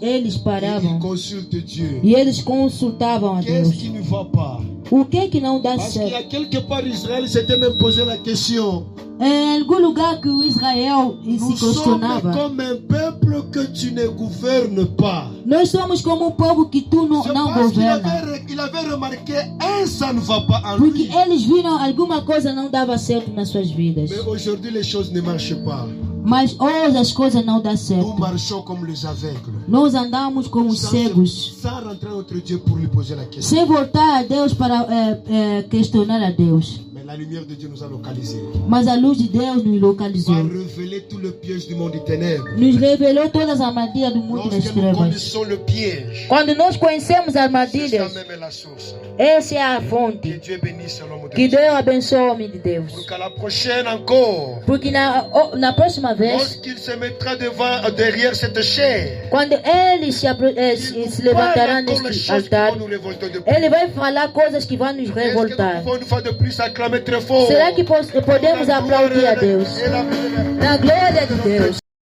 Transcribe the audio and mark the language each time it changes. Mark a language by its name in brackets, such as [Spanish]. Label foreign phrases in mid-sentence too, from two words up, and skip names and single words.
[French] Il [Portuguese] paravam [French] consulte Dieu. [Portuguese] e eles consultavam a [French] Qu'est-ce [Portuguese] Deus. [French] qui ne va pas? [Portuguese] O que não dá [French] Parce qu'il y [Portuguese] certo? [French] a quelque part, Israël s'était même posé la question. [Portuguese] Em algum lugar que o Israel [French] Nous [Portuguese] se [French] sommes [Portuguese] questionava. [French] comme un peuple que tu ne gouvernes pas. [Portuguese] Nós somos como um povo que tu não [French] C'est parce qu'il [Portuguese] governa. [French] il avait remarqué, ça ne va pas en [Portuguese] Porque [French] lui. [Portuguese] eles viram alguma coisa não dava certo nas suas vidas. [French] Mais aujourd'hui, les choses ne marchent pas. [Portuguese] Mas hoje as coisas não dão [French] Nous [Portuguese] certo. [French] marchons comme les aveugles. [Portuguese] Nós andamos como cegos. [French] Sans rentrer notre Dieu pour lui poser la question. [Portuguese] Sem voltar a Deus para questionar a Deus. [French] Mais la lumière de Dieu nous a localisés. [Portuguese] Mas a luz de Deus nos [French] Va [Portuguese] localizou. [French] révéler tout le piège du monde des ténèbres. [Portuguese] Nos revelou todas as armadilhas do mundo das [French] Lorsque nous [Portuguese] trevas. [French] connaissons le piège, [Portuguese] Quando nós conhecemos as [French] c'est ça [Portuguese] armadilhas, [French] même est la source. [Portuguese] essa é a [French] Que [Portuguese] fonte. [French] Dieu bénisse l'homme de [Portuguese] Que [French] Dieu. [Portuguese] Deus abençoe o homem de Deus. [French] Pour qu'à la prochaine encore, [Portuguese] Porque na próxima vez, [French] lorsqu'il se mettra derrière cette chair, [Portuguese] quando ele se levantará [French] encore les [Portuguese] neste [French] choses qui [Portuguese] altar, [French] vont nous révolter de plus. [Portuguese] ele vai falar coisas que vão nos [French] Est-ce que [Portuguese] revoltar. [French] nous pouvons une fois de plus acclamer très fort? [Portuguese] Será que podemos aplaudir a Deus? [French] Et la- [Portuguese] Na glória de Deus.